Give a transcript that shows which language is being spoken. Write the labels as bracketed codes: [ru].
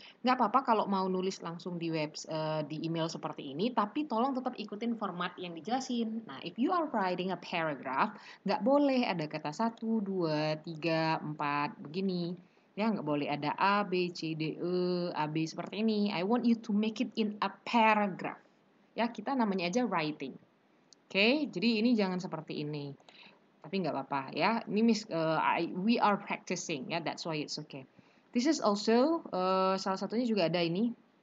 [id] Nggak apa-apa kalau mau nulis langsung di di email seperti ini, tapi tolong tetap ikutin format yang dijelasin. Nah, [en] if you are writing a paragraph, [id] nggak boleh ada kata 1, 2, 3, 4, begini. Ya, nggak boleh ada A, B, C, D, E, A, B seperti ini. [en] I want you to make it in a paragraph. [id] Ya, kita namanya aja writing. Oke, jadi ini jangan seperti ini. Tapi nggak apa-apa ya. [en] Ini we are practicing ya, that's why it's okay. This is also [id] salah satunya juga ada ini.